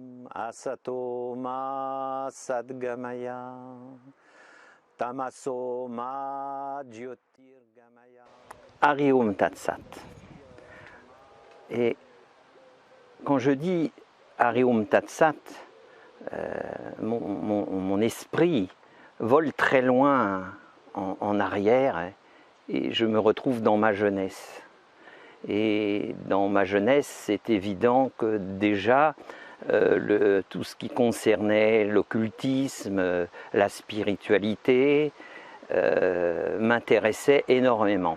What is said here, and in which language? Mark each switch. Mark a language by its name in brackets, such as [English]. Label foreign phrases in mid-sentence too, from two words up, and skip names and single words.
[Sanskrit] Asato ma sadgamaya tamaso ma jyotirgamaya. Hariom Tat Sat. [French] Et quand je dis [Sanskrit] Hariom Tat Sat, [French] mon esprit vole très loin en arrière et je me retrouve dans ma jeunesse. Et dans ma jeunesse, c'est évident que déjà, tout ce qui concernait l'occultisme, la spiritualité, m'intéressait énormément.